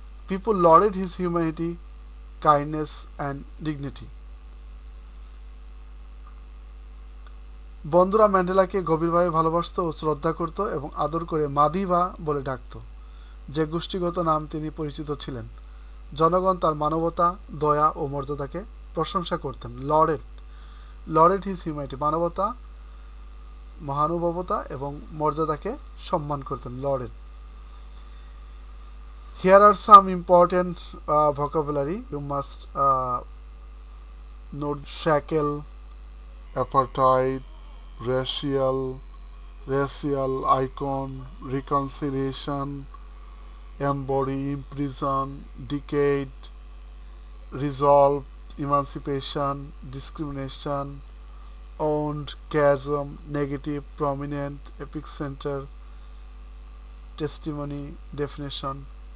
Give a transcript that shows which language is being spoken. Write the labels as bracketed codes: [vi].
[en] People lauded his humanity, kindness and dignity. [bn] বন্ধুরা ম্যান্ডেলাকে গভীরভাবে ভালোবাসত ও শ্রদ্ধা করত এবং আদর করে মাদিবা বলে ডাকত, যে গোষ্ঠীগত নাম তিনি পরিচিত ছিলেন। জনগণ তার মানবতা, দয়া ও মর্যাদাকে প্রশংসা করতেন। [en] lauded his humanity, [bn] মানবতা, মহানুভবতা এবং মর্যাদাকে সম্মান করতেন। [en] Lauded. Here are some important vocabulary you must note: shackle, apartheid, racial icon, reconciliation, embody, imprison, decade, resolve, emancipation, discrimination, owned, chasm, negative, prominent, epicenter, testimony, definition.